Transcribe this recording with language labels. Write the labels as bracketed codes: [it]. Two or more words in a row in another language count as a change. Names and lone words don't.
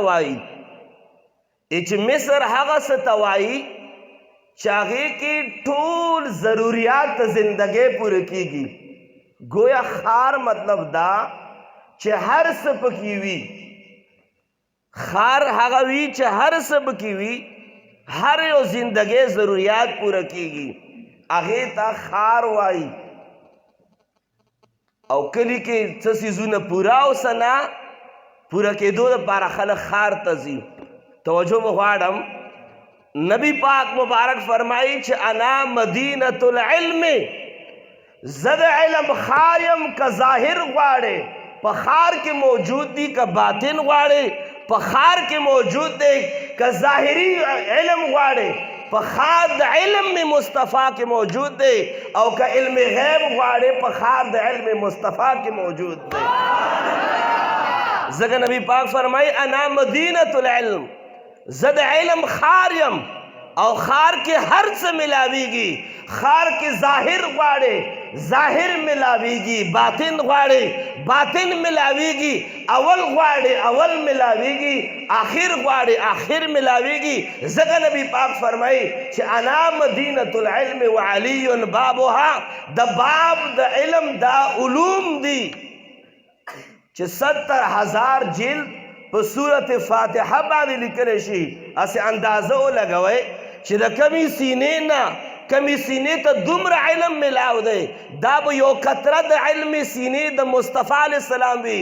[ps] وایي چې مصر هغه څه ته وایي چې هغې کې ټول ضروریات د زندګۍ پوره کېږي گویا خار مطلب دا چې هر څه پکې وي خار هغه وي چې هر څه پکې وي هر یو زندګۍ ضروریات پوره کېږي هغې ته خار وایي او کلی کې څه څیزونه پوره او څه نه پوره کېدو دپاره خلک خار ته ځي توجه به غواړم نبی پاک مبارک فرمایي چې [ar] انا مدینة العلم [ps] زه د علم خار یم که ظاهر غواړې په خار کې موجود دی که باطن غواړې په خار کې موجود دی که ظاهري علم غواړې په خار د علم مصطفی کې موجود دی او که علم غیب غواړې په خار د علم مصطفی کې موجود دی ځکه نبی پاک فرمایي [ar] انا مدینة العلم [ps] زه د علم خار یم او خار کې هر څه ملاویږي خار کې ظاهر غواړې ظاهر ملاویږي، باطن غواړي باطن ملاویږي، اول غواړي اول ملاویږي، آخر غواړي آخر ملاویږي. ځکه نبی پاک فرمایي چې [ar] انا مدینة العلم وعلی بابها، [ps] د باب د علم دا علوم دي چې 70,000 جلد په سورت فاتحه باندې لیکل شي. اسې اندازه ولګوئ چې د کمی سینې نه کمی سینې ته دومره علم ملاو دی، دا به یو قطره د علم سینې د مصطفی [ar] علیه السلام [ps] وي.